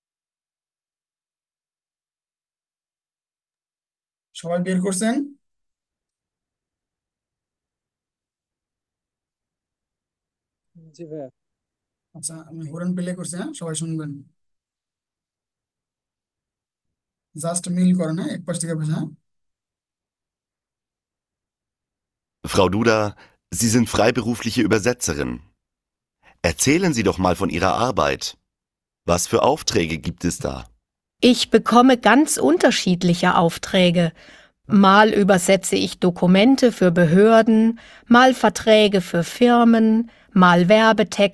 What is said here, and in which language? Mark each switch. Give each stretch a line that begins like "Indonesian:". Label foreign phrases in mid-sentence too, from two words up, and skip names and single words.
Bangla: সবাই বের করছেন? জি ভাইয়া। আচ্ছা আমি হরেন প্লে করছি, হ্যাঁ, সবাই শুনবেন, জাস্ট মিল করেন, হ্যাঁ, এক পাশ থেকে পাশে, হ্যাঁ।
German: Frau Duda, Sie sind freiberufliche Übersetzerin. Erzählen Sie doch mal von Ihrer Arbeit. Was für Aufträge gibt es da? Ich bekomme ganz unterschiedliche Aufträge. Mal übersetze ich Dokumente für Behörden, mal Verträge für Firmen, mal Werbetexte.